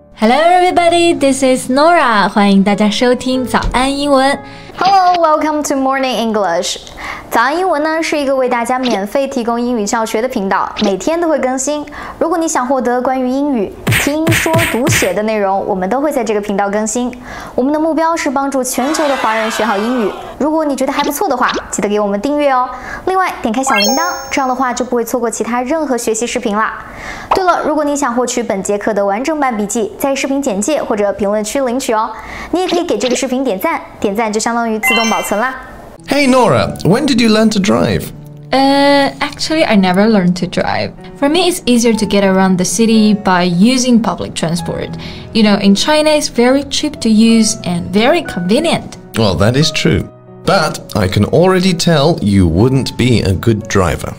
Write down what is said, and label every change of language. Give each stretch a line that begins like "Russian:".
English: Hello everybody, this is Nora.
Chinese: 欢迎大家收听早安英文。
English: Hello, welcome to Morning English.
Chinese: 早安英文呢是一个为大家免费提供英语教学的频道，每天都会更新。如果你想获得关于英语听说读写的内容，我们都会在这个频道更新。我们的目标是帮助全球的华人学好英语。如果你觉得还不错的话，记得给我们订阅哦。另外，点开小铃铛，这样的话就不会错过其他任何学习视频啦。对了，如果你想获取本节课的完整版笔记，在视频简介或者评论区领取哦。你也可以给这个视频点赞，点赞就相当于自动保存啦。
English: Hey Nora, when did you learn to drive? Actually, I never learned to drive. For me, it's easier to get around the city by using public transport. You know, in China, it's very cheap to use and very convenient. Well, that is true. But I can already tell you wouldn't be a good driver.